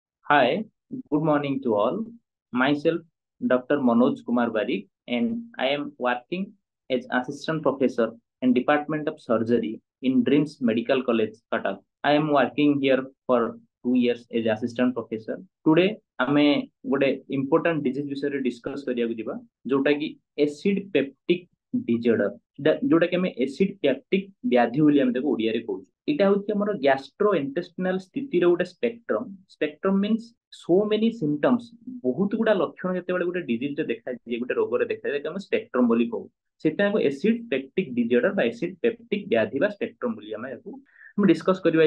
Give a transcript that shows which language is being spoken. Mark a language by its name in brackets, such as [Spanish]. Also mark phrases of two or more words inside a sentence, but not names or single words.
[English] Hi, good morning to all. Myself, Dr. Manoj Kumar Barik, and I am working as Assistant Professor in Department of Surgery in Dreams Medical College, Cuttack. I am working here for 2 years as Assistant Professor. Today, [Odia] ଆମେ ଗୋଟେ [English] important disease [Odia] ବିଷୟରେ discuss କରିବାକୁ ଯିବା ଯୋଉଟା କି [English] acid peptic disorder [Odia] ଯୋଉଟା କି ଆମେ [English] acid peptic [Odia] ବ୍ୟାଧି ବୋଲି ଆମେ ତାକୁ ଓଡିଆରେ କହୁଛୁ। ଏଇଟା ହଉଛି ଆମର [English] gastro intestinal [Odia] ସ୍ଥିତିର ଗୋଟେ [English] spectrum means so many symptoms [Odia] ବହୁତ ଗୁଡା ଲକ୍ଷଣ ଯେତେବେଳେ ଗୋଟେ ଡିଜିଜ ରେ ଦେଖାଯାଏ ଗୋଟେ ରୋଗରେ ଦେଖାଯାଏ ଆମେ ସ୍ପେକ୍ଟ୍ରମ ବୋଲି କହୁ। ସେଟା [English] acid peptic disorder [Odia] ବା [English] acid peptic [Odia] ବ୍ୟାଧି ବା ସ୍ପେକ୍ଟ୍ରମ ବୋଲି ଆମେ ଡିସ୍କସ କରିବା।